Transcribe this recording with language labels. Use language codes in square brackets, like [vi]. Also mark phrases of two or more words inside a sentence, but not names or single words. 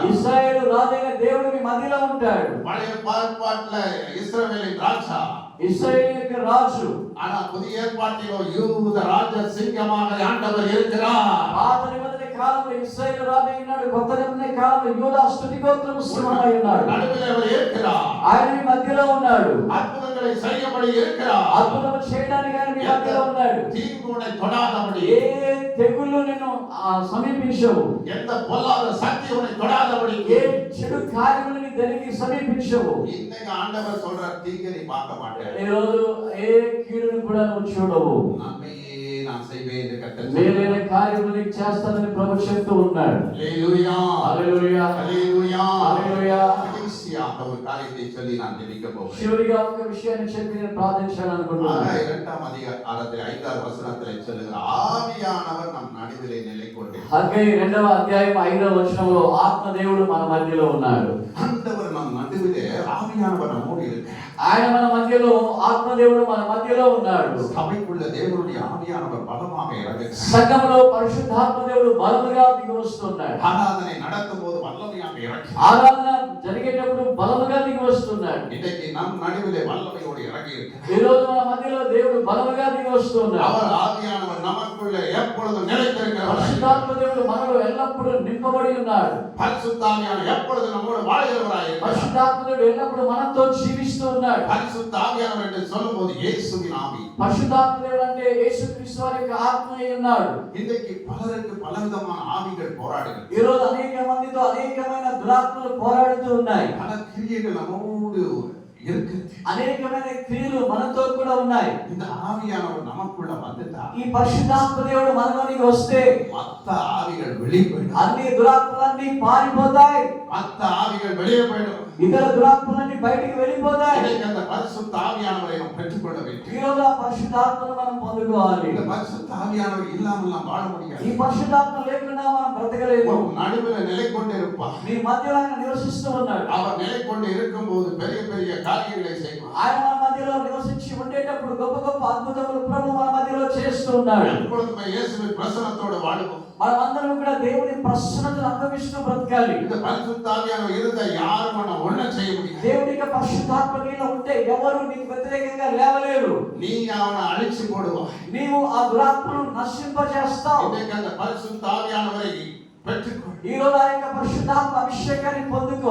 [te] ఇశ్రాయేలు రాజైన దేవుడు మీ మధ్యలో ఉంటాడు. [ta] பழைய ஏற்பாட்டுல இஸ்ரவேலின் ராஜா, [te] ఇశ్రాయేలు యొక్క రాజు. [ta] ஆனா புதிய ஏற்பாட்டிலோ யூத ராஜ சிங்கமாக ஆண்டவர் இருக்கிறார். [te] పాత నిబంధన కాలంలో ఇశ్రాయేలు రాజు అయినాడు, కొత్త నిబంధన కాలంలో యూదా స్తుతి గోత్రము సింహమై ఉన్నాడు. [ta] நடுவில் அவர் இருக்கிறார். [te] ఆయన మీ మధ్యలో ఉన్నాడు. [ta] அற்புதங்களை செய்யபடி இருக்கிறார். [te] అద్భుతం చేయడానికి ఆయన మీ మధ్యలో ఉన్నాడు. [ta] தீங்கு உன்னை தொடாதபடி, [te] ఏ తెగుళ్ళు నిన్ను సమీపించవు, [ta] எந்த பொல்லாத சக்தி உன்னை தொடாதபடி, [te] ఏ చెడు కార్యములు నీ దగ్గరికి సమీపించవు. [ta] இன்னைக்கு ஆண்டவர் சொல்ற தீங்கை நீ பார்க்க மாட்டேன். [te] ఈ రోజు ఏ కీడును కూడా నువ్వు చూడవు. [ta] நன்மையே நான் செய்வேன் என்று கர்த்தர் [te] మేలైన కార్యములు నీకు చేస్తానని ప్రభు చెప్తూ ఉన్నాడు. [ta] ஹல்லேலூயா, [te] హల్లెలూయా, [ta] ஹல்லேலூயா, [te] హల్లెలూయా. [ta] கடைசியாக ஒரு காரியத்தை சொல்லி நான் ஜெபிக்க போகிறேன். [te] చివరిగా ఒక విషయాన్ని చెప్పి నేను ప్రార్థించాలనుకుంటున్నాను. [ta] இரண்டாம் அதிகாரத்தில் 5வது வசனத்தில் சொல்லுகிற ஆவியானவர் நம் நடுவிலே நிலை கொண்டு, [te] హగ్గై 2వ అధ్యాయం 5వ వచనంలో ఆత్మదేవుడు మన మధ్యలో ఉన్నాడు. [ta] ஆண்டவர் நம் நடுவிலே ஆவியானவர் நம்மோடு இருக்கிறார். [te] ఆయన మన మధ్యలో, ఆత్మదేవుడు మన మధ్యలో ఉన్నాడు. [ta] சபைக்குள்ள தேவனுடைய ஆவியானவர் பலமாக இறங்குகிறார். [te] సంఘంలో పరిశుద్ధాత్మదేవుడు బలముగా దిగి వస్తున్నాడు. [ta] ஆராதனை நடத்தும் போது வல்லமையாக இறங்குகிறார். [te] ఆరాధన జరిగేటప్పుడు బలముగా దిగి వస్తున్నాడు. [ta] இன்றைக்கு நம் நடுவிலே வல்லமையோடு இறங்கி இருக்கிறார். [te] ఈ రోజు మన మధ్యలో దేవుడు బలముగా దిగి వస్తున్నాడు. [ta] அவர் ஆவியானவர் நமக்குள்ள எப்பொழுதும் நிலைத்திருக்கிறவர். [te] పరిశుద్ధాత్మదేవుడు మనలో ఎల్లప్పుడూ నింపబడి ఉన్నాడు. [ta] பரிசுத்த ஆவியானவர் எப்பொழுதும் நம்மோடு வாழ்கிறவராய் இருக்கிறார். [te] పరిశుద్ధాత్మదేవుడు ఎల్లప్పుడూ మనతో జీవిస్తూ ఉన్నాడు. [ta] பரிசுத்த ஆவியானவர் என்று சொல்லும்போது இயேசுவின் ஆவி. [te] పరిశుద్ధాత్మదేవుడు అంటే యేసుక్రీస్తు వారి యొక్క ఆత్మ అయి ఉన్నాడు. [ta] இன்றைக்கு பலருக்கு பலவிதமான ஆவிகள் போராடுகிறது. [te] ఈ రోజు అనేక మందితో అనేకమైన దురాత్మలు పోరాడుతూ ఉన్నాయి. [ta] பல கிரியைகள் நம்மோடு இருக்குது. [te] అనేకమైన క్రియలు మనతో కూడా ఉన్నాయి. [ta] இந்த ஆவியானவர் நமக்குள்ள வந்துட்டா, [te] ఈ పరిశుద్ధాత్మదేవుడు మనలోనికి వస్తే [ta] மத்த ஆவிகள் வெளியே போயிடும். [te] అన్ని దురాత్మలన్నీ పారిపోతాయి. [ta] மத்த ஆவிகள் வெளியே போயிடும். [te] ఇతర దురాత్మలన్నీ బయటికి వెళ్ళిపోతాయి. [ta] இன்னைக்கு அந்த பரிசுத்த ஆவியானவரை நாம் பெற்றுக்கொள்ள வேண்டும். [te] ఈ రోజు ఆ పరిశుద్ధాత్మను మనం పొందుకోవాలి. [ta] இந்த பரிசுத்த ஆவியானவர் இல்லாமல் நாம் வாழ முடியாது. [te] ఈ పరిశుద్ధాత్మ లేకుండా మనం బ్రతకలేము. [ta] நடுவில் நிலை கொண்டு இருப்பார். [te] నీ మధ్యలో ఆయన నివసిస్తూ ఉన్నాడు. [ta] அவர் நிலை கொண்டு இருக்கும்போது பெரிய பெரிய காரியங்களை செய்வார். [te] ఆయన మన మధ్యలో నివసించి ఉండేటప్పుడు గొప్ప గొప్ప అద్భుతములు ప్రభు మన మధ్యలో చేస్తూ ఉన్నాడు. [ta] எப்பொழுதுமே இயேசுவின் பிரசன்னத்தோடு வாழுவோம். [te] మనమందరం కూడా దేవుని ప్రసన్నతను అనుభవిస్తూ బ్రతకాలి. [ta] இந்த பரிசுத்த ஆவியானவர் இருந்த யாரும் நம்ம ஒண்ணும் செய்ய முடியாது. [te] దేవుని యొక్క పరిశుద్ధాత్మ నీలో ఉంటే ఎవరు నీకు వ్యతిరేకంగా లేవలేరు. [ta] நீ அவனை அழிச்சு போடுவாய். [te] నీవు ఆ దురాత్మను నశింపజేస్తావు. [ta] இன்னைக்கு அந்த பரிசுத்த ஆவியானவரை பெற்றுக்கொள். [te] ఈ రోజు ఆ యొక్క పరిశుద్ధాత్మ అభిషేకాన్ని పొందుకో.